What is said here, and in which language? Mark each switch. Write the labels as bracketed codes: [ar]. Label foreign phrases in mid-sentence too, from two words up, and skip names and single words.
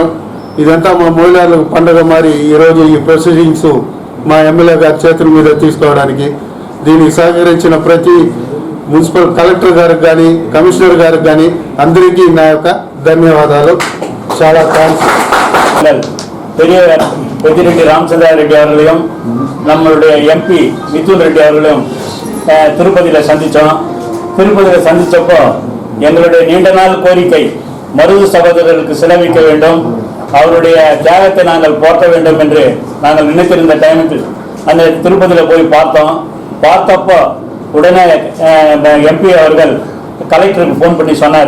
[te] ఇదంతా మా మహిళలకు పండుగ మారి ఈరోజు ఈ ప్రొసీడింగ్స్ మా ఎమ్మెల్యే గారి చేతుల మీద తీసుకోవడానికి దీనికి సహకరించిన ప్రతి [en] municipal collector [te] గారికి కానీ, కమిషనర్ గారికి కానీ అందరికీ నా యొక్క ధన్యవాదాలు. చాలా థ్యాంక్స్. [ta] பெதிரெட்டி ராமச்சந்திராரெட்டி அவர்களையும் நம்மளுடைய எம்பி மிதுன் ரெட்டி அவர்களையும் திருப்பதியில் சந்தித்தோம். திருப்பதியில் சந்தித்தப்போ எங்களுடைய நீண்ட நாள் கோரிக்கை மருது சகோதரர்களுக்கு செலவிக்க வேண்டும், அவருடைய தியாகத்தை நாங்கள் போற்ற வேண்டும் என்று நாங்கள் நினைத்திருந்த டைமுக்கு அந்த திருப்பதியில் போய் பார்த்தப்போ உடனே எம்பி அவர்கள் கலெக்டருக்கு ஃபோன் பண்ணி சொன்னார்.